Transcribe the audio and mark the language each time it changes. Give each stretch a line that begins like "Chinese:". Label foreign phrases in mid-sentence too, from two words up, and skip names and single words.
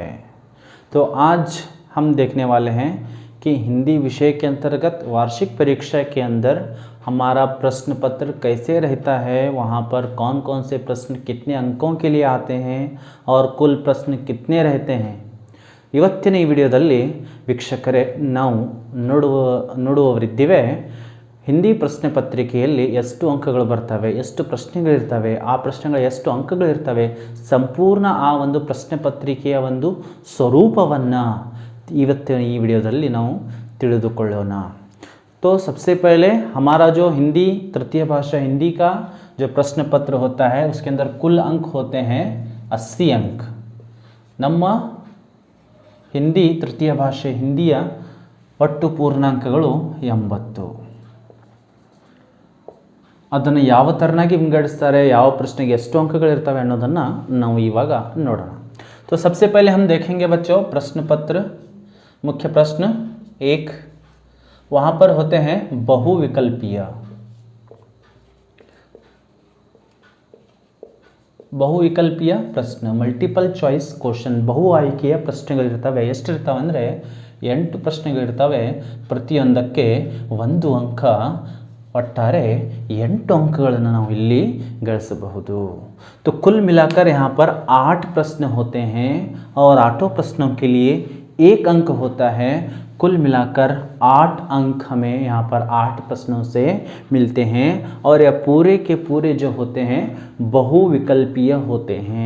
Hindi: तो आज हम देखने वाले हैं कि हिंदी विषय के अंतर्गत वार्षिक परीक्षा के अंदर हमारा प्रश्न पत्र कैसे रहता है, वहाँ पर कौन कौन से प्रश्न कितने अंकों के लिए आते हैं और कुल प्रश्न कितने रहते हैं।
Kannada: ಇವತ್ತಿನ ಈ ವಿಡಿಯೋದಲ್ಲಿ ವೀಕ್ಷಕರೇ ನಾವು ನೋಡುವವರಿದ್ದೇವೆ ಹಿಂದಿ ಪ್ರಶ್ನೆ ಪತ್ರಿಕೆಯಲ್ಲಿ ಎಷ್ಟು ಅಂಕಗಳು ಬರ್ತವೆ, ಎಷ್ಟು ಪ್ರಶ್ನೆಗಳಿರ್ತವೆ, ಆ ಪ್ರಶ್ನೆಗಳ ಎಷ್ಟು ಅಂಕಗಳಿರ್ತವೆ, ಸಂಪೂರ್ಣ ಆ ಒಂದು ಪ್ರಶ್ನೆ ಪತ್ರಿಕೆಯ ಒಂದು ಸ್ವರೂಪವನ್ನು ಇವತ್ತಿನ ಈ ವಿಡಿಯೋದಲ್ಲಿ ನಾವು ತಿಳಿದುಕೊಳ್ಳೋಣ।
Hindi: तो सबसे पहले हमारा जो हिंदी तृतीय भाषा हिंदी का जो प्रश्न पत्र होता है उसके अंदर कुल अंक होते हैं 80 अंक।
Kannada: ನಮ್ಮ ಹಿಂದಿ ತೃತೀಯ ಭಾಷೆ ಹಿಂದಿಯ ಒಟ್ಟು ಪೂರ್ಣಾಂಕಗಳು 80। ಅದನ್ನು ಯಾವ ಥರನಾಗಿ ವಿಂಗಡಿಸ್ತಾರೆ, ಯಾವ ಪ್ರಶ್ನೆಗೆ ಎಷ್ಟು ಅಂಕಗಳಿರ್ತವೆ ಅನ್ನೋದನ್ನು ನಾವು ಇವಾಗ ನೋಡೋಣ।
Hindi: तो सबसे पहले हम देखेंगे बच्चों प्रश्न पत्र मुख्य प्रश्न 1, वहाँ पर होते हैं बहुविकल्पीय ಪ್ರಶ್ನೆ,
English: multiple choice question,
Kannada: ಬಹು ಆಯ್ಕೆಯ ಪ್ರಶ್ನೆಗಳಿರ್ತವೆ। ಎಷ್ಟಿರ್ತವೆ ಅಂದರೆ 8 ಪ್ರಶ್ನೆಗಳಿರ್ತವೆ, ಪ್ರತಿಯೊಂದಕ್ಕೆ 1 ಅಂಕ, ಒಟ್ಟಾರೆ 8 अंकಗಳನ್ನು ನಾವು ಇಲ್ಲಿ ಗಳಿಸಬಹುದು।
Hindi: तो कुल मिलाकर यहाँ पर 8 प्रश्न होते हैं और 8 प्रश्नों के लिए 1 अंक होता है। कुल मिलाकर 8 अंक हमें यहाँ पर 8 प्रश्नों से मिलते हैं और यह पूरे के पूरे जो होते हैं बहुविकल्पीय होते हैं।